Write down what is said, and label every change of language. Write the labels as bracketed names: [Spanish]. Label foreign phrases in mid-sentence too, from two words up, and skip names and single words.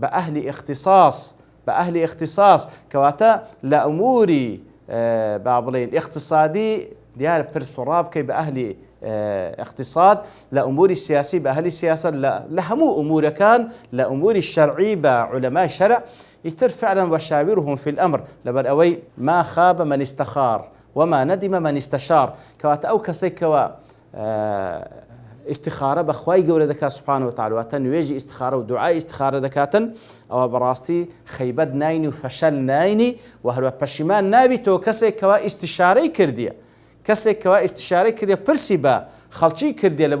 [Central Kurdish] ئەهلی اختصاص کەواتە لە ئەموری با بڵێن اقتصادی دیارە پرس و ڕا بکەی بە ئەهلی اقتصاد لە ئەموری سیاسی بە ئەهلی سیاست لە هەموو ئەمورەکان لە ئەموری شەرعی بە عولەمای شەرع ئیتر فعلا [Arabic] وشاورهم في الأمر [Central Kurdish] لەبەر ئەوەی [Arabic] ما خاب من استخار وما ندم من استشار [Central Kurdish] کەواتە ئەو کەسێک کەوە استخارە بەخوای گەورە دەکات [Arabic] سبحانه وتعالى [Central Kurdish] واتە نوێژی استخارە و دوعای استخارە دەکاتن ئەوە بەڕاستی خەیبەت ناینی و فەشەل ناینی و هەروە پەشیمان نابی تۆ کەسێک کەوا ئیستیشارەی کردیە پرسی بە خەڵکی کردیە لە بۆ